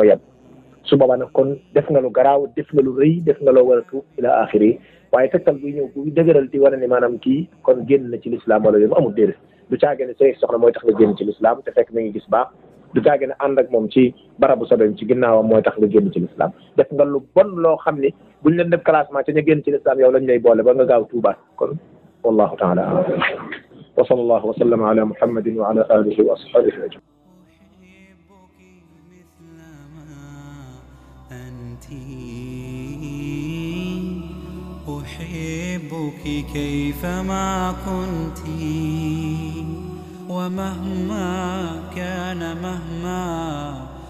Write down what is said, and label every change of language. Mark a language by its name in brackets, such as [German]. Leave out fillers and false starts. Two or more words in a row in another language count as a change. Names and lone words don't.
[Wolof] yem su boobaa nag kon def nga lu garaaw def nga lu rëy def nga loo war a tuub [Arabic] إلى آخره [Wolof] waaye tegtal buy ñëw buy dëgëral di wane ni maanaam kii kon génn na ci lislaam wala yooyu amul déedéet du caage ne say soxna mooy tax nga génn ci lislaam te fekk na ngi gis baax du caage ne ànd ak moom ci barabu sobeem ci ginnaawam mooy tax nga génn ci lislaam def nga lu bon loo xam ni buñ leen def classement ca ña génn ci lislaam yow lañ lay boole ba nga gaaw tuubaat kon [Arabic] والله تعالى أعلم وصلى الله وسلم على محمد وعلى آله وأصحابه أجمعين أحبك كيفما كنت ومهما كان مهما